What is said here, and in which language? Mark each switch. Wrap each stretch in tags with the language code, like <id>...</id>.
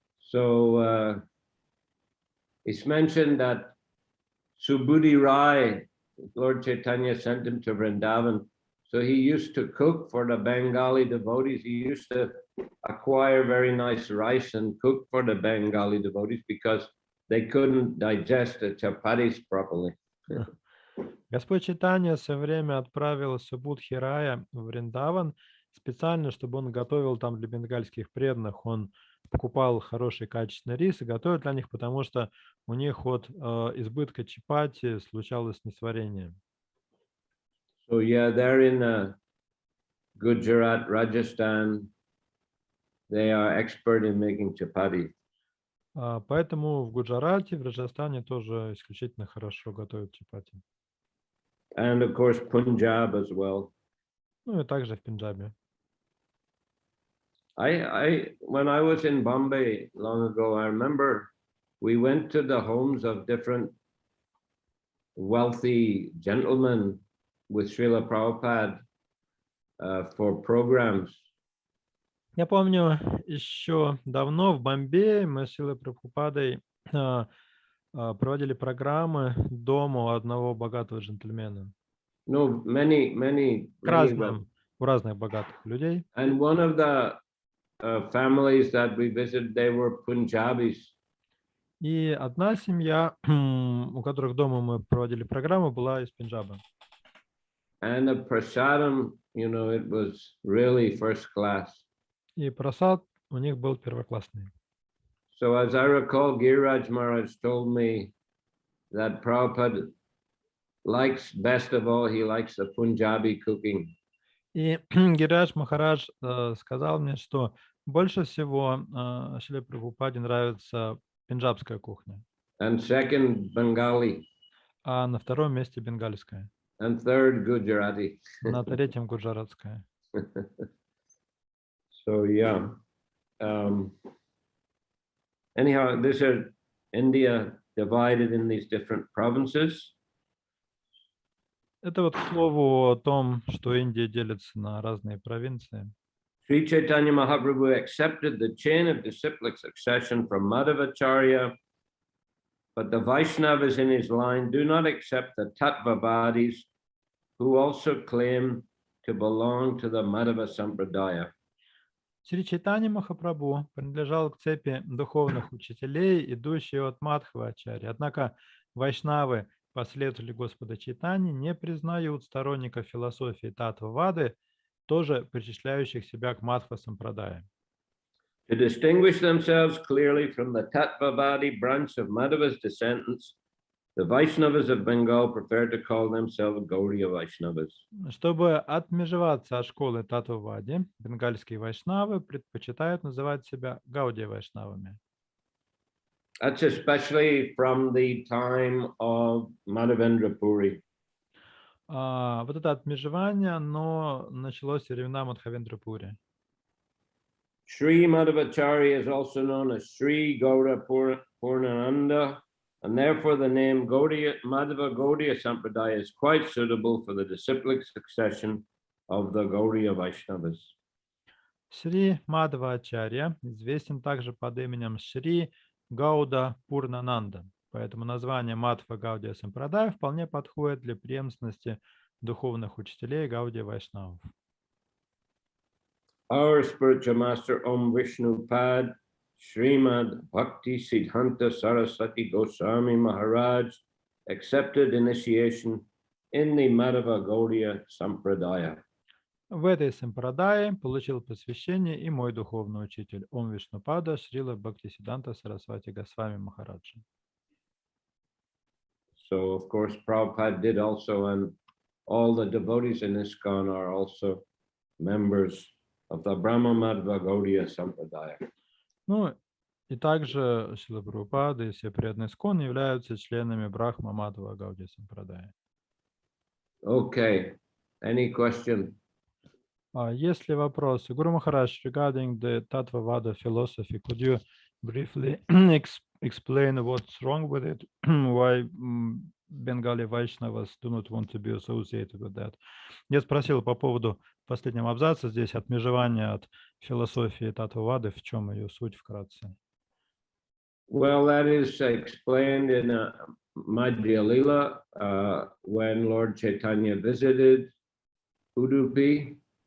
<en>So it's mentioned that Subudhi Rai, Lord Chaitanya sent him to Vrindavan. So he used to cook for the Bengali devotees. He used to acquire very nice rice and cook for the Bengali devotees because they couldn't digest the chapatis properly.</en> <ru>Господь Чайтанья все время отправил Субудхи Рая в Вриндаван, специально, чтобы он готовил там для бенгальских преданных. Он покупал хороший качественный рис и готовил для них, потому что у них от избытка чапати случалось несварение.</ru> <en>So yeah, they're in Gujarat, Rajasthan. They are expert in making chapati.</en> <ru>Поэтому в Гуджарате, в Раджастане тоже исключительно хорошо готовят чапати.</ru> <en>And of course, Punjab as well.</en> <ru>Ну и также в Пенджабе.</ru> <en>When I was in Bombay long ago, I remember we went to the homes of different wealthy gentlemen with Srila Prabhupada for programs.</en> <ru>Я помню, еще давно в Бомбее мы с Шрилой Прабхупадой проводили программы дома у одного богатого джентльмена.</ru> <en>No, many</en> <ru>У разных богатых людей.</ru> <en>And one of the families that we visited, they were Punjabis.</en> <ru>И одна семья, у которых дома мы проводили программу, была из Пенджаба.</ru> <en>And the prasadam, it was really first class.</en> <ru>И прасад у них был первоклассный.</ru> <en>So as I recall, Giriraj Maharaj told me that Prabhupada likes, best of all, he likes the Punjabi cooking.</en> <ru>И Гирирадж Махарадж сказал мне, что больше всего Шриле Прабхупаде нравится пенджабская кухня.</ru> <en>And second, Bengali.</en> <ru>А на втором месте бенгальская.</ru> <en>And third, Gujarati.</en> <ru>На третьем гуджаратская.</ru> <en>So yeah. Anyhow, this is India divided in these different provinces.</en> <ru>Это вот к слову о том, что Индия делится на разные провинции.</ru> <en>Sri Chaitanya Mahaprabhu accepted the chain of disciplic succession from Madhavacharya, but the Vaishnavas in his line do not accept the Tattvavadis, who also claim to belong to the Madhava Sampradaya.</en> <ru>Шри Чайтанья Махапрабху принадлежал к цепи духовных учителей, идущей от Мадхвачарьи. Однако вайшнавы, последователи Господа Чайтаньи, не признают сторонников философии Таттвавады, тоже причисляющих себя к Мадхва Сампрадая.</ru> <en>To distinguish themselves clearly from the Tattvavadi branch of Madhava's descendants, the Vaishnavas of Bengal prefer to call themselves Gaudiya Vaishnavas.</en> <ru>Чтобы отмежеваться от школы Таттвавади, бенгальские вайшнавы предпочитают называть себя Гаудия вайшнавами.</ru> <en>That's especially from the time of Madhavendra Puri.</en> <ru>Вот это отмежевание, оно началось во времена Мадхавендра Пури.</ru> <en>Sri Madhavacharya is also known as Sri Gaura Purnananda, and therefore the name Madhava Gaudiya Sampradaya is quite suitable for the disciplic succession of the Gaudiya Vaishnavas.</en> <ru>Шри Мадхавачарья известен также под именем Шри Гауда Пурнананда, поэтому название Мадхва Гаудия Сампрадая вполне подходит для преемственности духовных учителей Гаудия Вайшнавов.</ru> <en>Our spiritual master Om Vishnu Pad, Srimad Bhakti Siddhanta Saraswati Goswami Maharaj accepted initiation in the Madhava Gaudiya Sampradaya.</en> <ru>В этой сампрадае получил посвящение и мой духовный учитель Ом Вишнупада Шрила Бхактисиддханта Сарасвати Госвами Махараджа.</ru> <en>So of course Prabhupada did also, and all the devotees in ISKCON are also members of the Brahma Madhva Gaudiya Sampradaya.</en> <ru>Ну, и также Шрила Прабхупада и все преданные ИСККОН являются членами Брахма Мадхва Гаудия Сампрадая.</ru> <en>Okay, any question?</en> <ru>Есть ли вопросы?</ru> <en>Гуру Махарадж, regarding the Tattvavada philosophy, could you briefly explain what's wrong with it? Why Bengali Vaishnavas do not want to be associated with that?</en> <ru>Я спросил по поводу последнего абзаца, здесь отмежевания от философии Таттвавады, в чем ее суть вкратце?</ru> <en>Well, that is explained in Madhya Lila when Lord Chaitanya visited Udupi.</en>